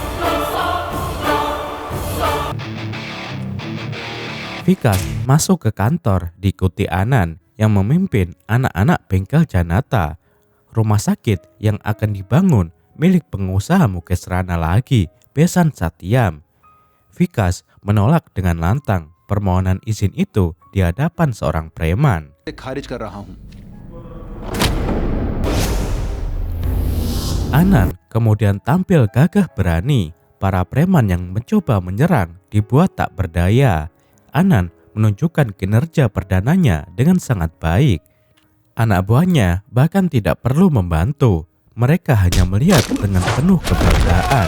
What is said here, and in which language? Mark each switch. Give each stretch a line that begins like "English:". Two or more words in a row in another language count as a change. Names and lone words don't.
Indonesian: Vikas masuk ke kantor diikuti Anand yang memimpin anak-anak bengkel Janata. Rumah sakit yang akan dibangun milik pengusaha Mukesh Rana lagi, besan Satyam. Vikas menolak dengan lantang permohonan izin itu di hadapan seorang preman.
Hindi: खारिज कर रहा हूं।
Indonesian: Anand kemudian tampil gagah berani. Para preman yang mencoba menyerang dibuat tak berdaya. Anand menunjukkan kinerja perdananya dengan sangat baik. Anak buahnya bahkan tidak perlu membantu. Mereka hanya melihat dengan penuh kebanggaan.